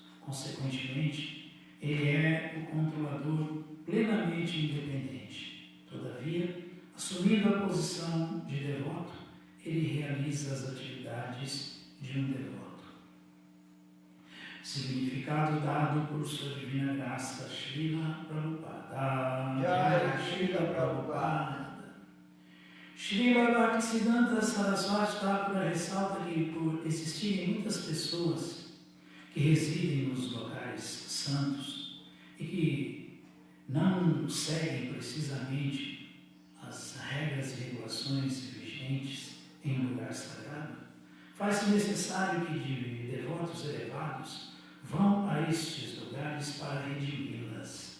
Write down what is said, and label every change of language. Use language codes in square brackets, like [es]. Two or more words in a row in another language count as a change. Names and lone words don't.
[pt] Consequentemente, ele é o controlador plenamente independente. Todavia, assumindo a posição de devoto, ele realiza as atividades de um devoto. Significado dado por sua divina graça, Srila Prabhupada. Jai Srila Prabhupada. Srila Bhaktisiddhanta Saraswati Thakura ressalta que, por existirem muitas pessoas que residem nos locais santos e que não seguem precisamente as regras e regulações vigentes em um lugar sagrado, faz-se necessário que devotos elevados vão a estes lugares para redimi-las.